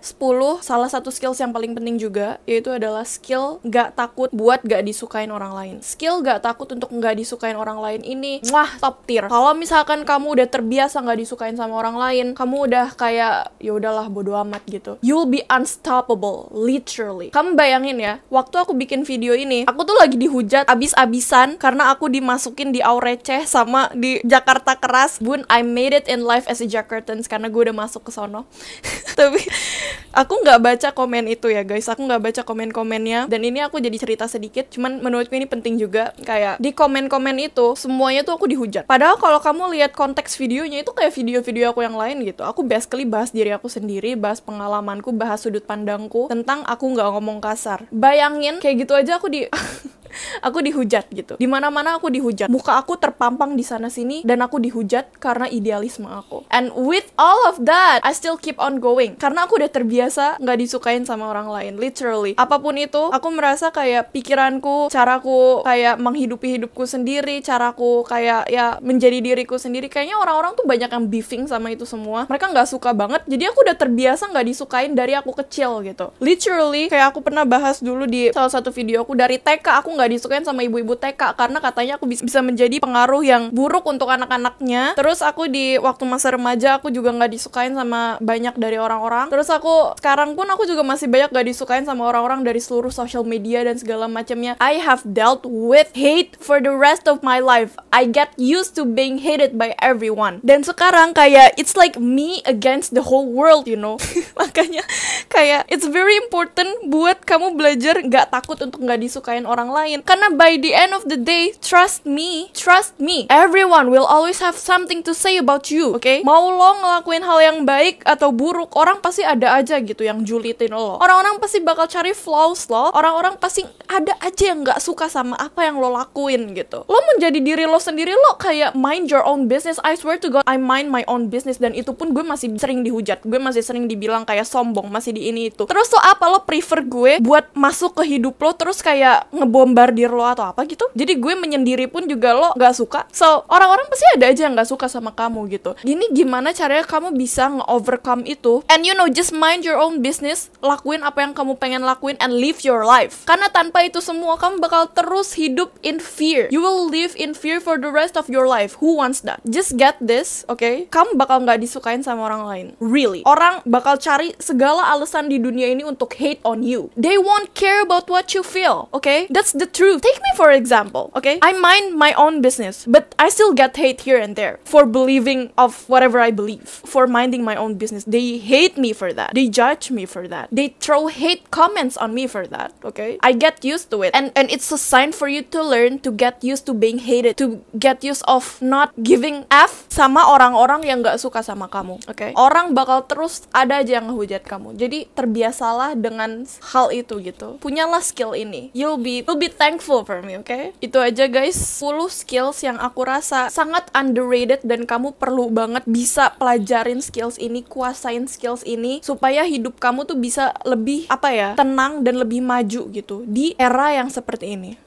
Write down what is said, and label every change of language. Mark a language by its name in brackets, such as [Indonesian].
[Indonesian] 10, salah satu skills yang paling penting juga, yaitu adalah skill gak takut buat gak disukain orang lain. Skill gak takut untuk gak disukain orang lain ini, top tier. Kalau misalkan kamu udah terbiasa gak disukain sama orang lain, kamu udah kayak, ya udahlah bodo amat gitu. [English] You'll be unstoppable, literally. [Indonesian] Kamu bayangin ya, waktu aku bikin video ini, aku tuh lagi dihujat abis-abisan karena aku dimasukin di Aureceh sama di Jakarta Keras. [English] Bun, I made it in life as a Jakartans [Indonesian] karena gue udah masuk ke sono. Tapi aku nggak baca komen itu ya guys, aku nggak baca komen-komennya, dan ini aku jadi cerita sedikit, cuman menurutku ini penting juga. Kayak di komen-komen itu semuanya tuh aku dihujat, padahal kalau kamu lihat konteks videonya itu kayak video-video aku yang lain gitu. Aku basically bahas diri aku sendiri, bahas pengalamanku, bahas sudut pandangku tentang aku nggak ngomong kasar. Bayangin kayak gitu aja aku aku dihujat gitu. Dimana-mana aku dihujat. Muka aku terpampang di sana sini dan aku dihujat karena idealisme aku. [English] And with all of that, I still keep on going. [Indonesian] Karena aku udah terbiasa nggak disukain sama orang lain. Literally. Apapun itu, aku merasa kayak pikiranku, caraku kayak menghidupi hidupku sendiri, caraku kayak ya menjadi diriku sendiri. Kayaknya orang-orang tuh banyak yang beefing sama itu semua. Mereka nggak suka banget. Jadi aku udah terbiasa nggak disukain dari aku kecil gitu. Literally, kayak aku pernah bahas dulu di salah satu video aku, dari TK aku nggak disukain sama ibu-ibu TK karena katanya aku bisa menjadi pengaruh yang buruk untuk anak-anaknya. Terus aku di waktu masa remaja aku juga nggak disukain sama banyak dari orang-orang. Terus aku sekarang pun aku juga masih banyak gak disukain sama orang-orang dari seluruh social media dan segala macamnya. [English] I have dealt with hate for the rest of my life. I get used to being hated by everyone. [Indonesian] Dan sekarang kayak [English] it's like me against the whole world, you know. [Indonesian] Makanya kayak [English] it's very important [Indonesian] buat kamu belajar gak takut untuk gak disukain orang lain. [English] Karena by the end of the day, trust me, everyone will always have something to say about you, okay? [Indonesian] Mau lo ngelakuin hal yang baik atau buruk, orang pasti ada aja gitu yang julitin lo. Orang-orang pasti bakal cari flaws lo. Orang-orang pasti ada aja yang gak suka sama apa yang lo lakuin gitu. Lo menjadi diri lo sendiri, lo kayak [English] mind your own business. I swear to God, I mind my own business. [Indonesian] Dan itu pun gue masih sering dihujat. Gue masih sering dibilang kayak sombong, masih di ini itu. Terus lo apa? Lo prefer gue buat masuk ke hidup lo terus kayak ngebombardir lo atau apa gitu? Jadi gue menyendiri pun juga lo gak suka. So, orang-orang pasti ada aja yang gak suka sama kamu gitu. Ini gimana caranya kamu bisa nge-overcome itu? [English] And you know, just mind your own business, [Indonesian] lakuin apa yang kamu pengen lakuin [English] and live your life. [Indonesian] Karena tanpa itu semua kamu bakal terus hidup [English] in fear. You will live in fear for the rest of your life. Who wants that? Just get this, okay? [Indonesian] Kamu bakal nggak disukain sama orang lain. [English] Really. [Indonesian] Orang bakal cari segala alasan di dunia ini untuk [English] hate on you. They won't care about what you feel, okay? That's the truth. Take me for example, okay? I mind my own business, but I still get hate here and there for believing of whatever I believe. For minding my own business. They hate me for that. They judge me for that. They throw hate comments on me for that, okay? I get used to it. And it's a sign for you to learn to get used to being hated, to get used of not giving F [Indonesian] sama orang-orang yang gak suka sama kamu, [English] okay? [Indonesian] Orang bakal terus ada aja yang ngehujat kamu. Jadi terbiasalah dengan hal itu gitu. Punyalah skill ini. [English] You'll be thankful for me, okay? [Indonesian] Itu aja guys, 10 skills yang aku rasa sangat underrated dan kamu perlu banget bisa pelajarin skills ini, kuasain skills ini supaya hidup kamu tuh bisa lebih tenang dan lebih maju gitu di era yang seperti ini.